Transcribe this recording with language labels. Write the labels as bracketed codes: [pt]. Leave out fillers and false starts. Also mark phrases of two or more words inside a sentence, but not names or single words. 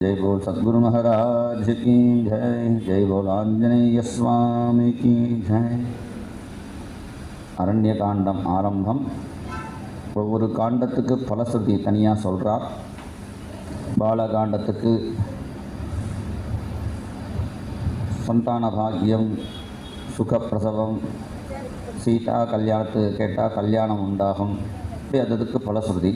[hi] जय बोल सद्गुरु महाराज की जय। जय बोल आंजनेय स्वामी की जय। [ta] அரண்ய காண்டம் ஆரம்பம். ஒவ்வொரு காண்டத்துக்கு பலஸ்ருதி தனியாக சொல்கிறார். பாலகாண்டத்துக்கு சந்தான பாக்கியம், சுகப்பிரசவம், சீதா கல்யாணத்துக்கு கேட்டால் கல்யாணம் உண்டாகும், இப்படி அதுக்கு பலஸ்ருதி.